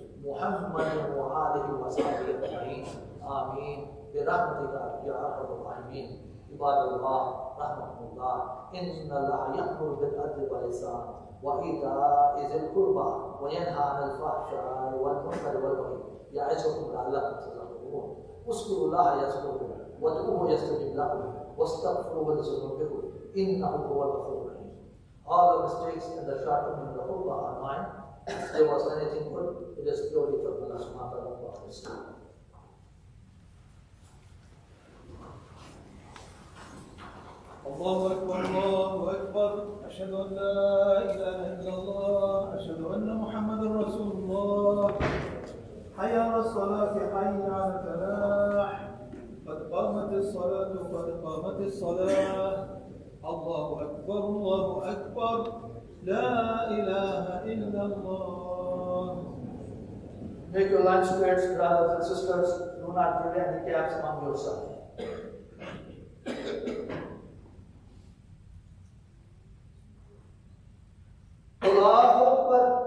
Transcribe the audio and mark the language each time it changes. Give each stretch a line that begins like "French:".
Arabic: محمد وآله وصحبه أجمعين آمين برحمتك يا أرحم الراحمين عباد الله رحمكم الله إن الله يأمر بالعدل والإحسان وإيتاء ذي القربى وينهى عن الفحشاء والمنكر والبغي يعظكم لعلكم تذكرون اذكروا الله يذكركم وادعوه يستجب لكم واستغفروه لذنوبكم إنه هو الغفور الرحيم
English: All the mistakes and the shortcomings of the khutbah are mine. If there was anything good, it is purely from Allah subhanahu wa ta'ala.
Arabic: الله أكبر الله أكبر أشهد أن لا إله إلا الله أشهد أن محمدا رسول الله حي على الصلاة حي على الفلاح قد قامت الصلاة قد قامت الصلاة الله أكبر لا إله إلا الله.
English: Make your lives squares, brothers and sisters. Do not bring any gaps among yourselves.
Arabic: Allahu Akbar.